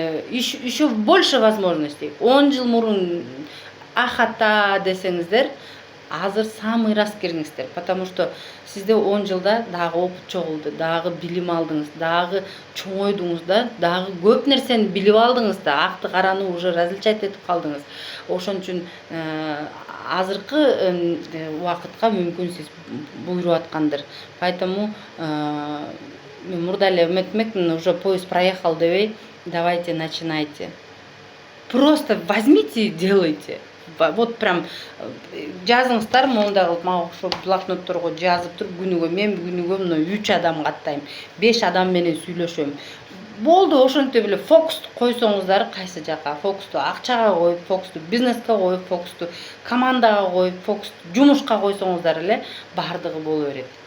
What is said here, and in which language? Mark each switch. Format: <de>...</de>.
<ru>Еще больше возможностей.</ru> <ky>10 жыл мурун ахата десеңиздер, азыр самый раз кириңиздер,</ky> <ru>потому что</ru> <ky>сизде 10 жылда дагы опыт чогулду, дагы билим алдыңыз, дагы чоңойдуңуз да, дагы көп нерсени билип алдыңыз да, акты караны уже различать этип калдыңыз. Ошон үчүн азыркы убакытка мүмкүн сиз буйруп аткандыр. Поэтому мен мурда эле эметмекмин,</ky> <ru>уже поезд проехал</ru> <ky>дебей,</ky> <ru>давайте начинайте. Просто возьмите и делайте. Вот прям</ru> <ky>жазыңыздар, мондай кылып мага окшоп блокнотторго жазып туруп, мен күнүгө мына 3 адам каттайм, 5 адам менен сүйлөшөм. Болду, ошентип эле фокусту койсоңуздар, кайсы жака? Фокусту акчага коюп, фокусту бизнеске коюп, фокусту командага коюп, фокусту жумушка койсоңуздар эле бардыгы боло берет.</ky>